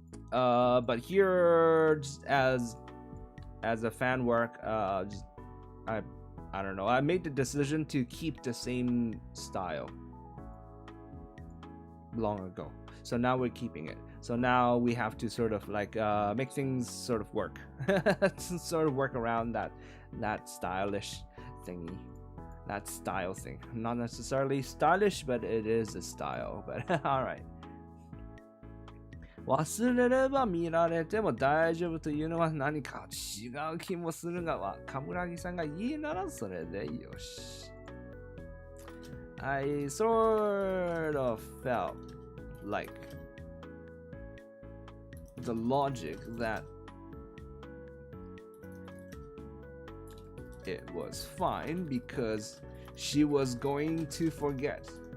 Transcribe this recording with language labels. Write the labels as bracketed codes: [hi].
[en] But here, just as a fan work, I don't know. I made the decision to keep the same style long ago. So now we're keeping it. So now we have to sort of like make things sort of work. Sort of work around that stylish thingy. That style thing. Not necessarily stylish, but it is a style. But alright. [ja] 忘れれば見られても大丈夫というのは何か違う気もするが、冠城さんがいいならそれでよし。 [en] I sort of felt like the logic that it was fine because she was going to forget.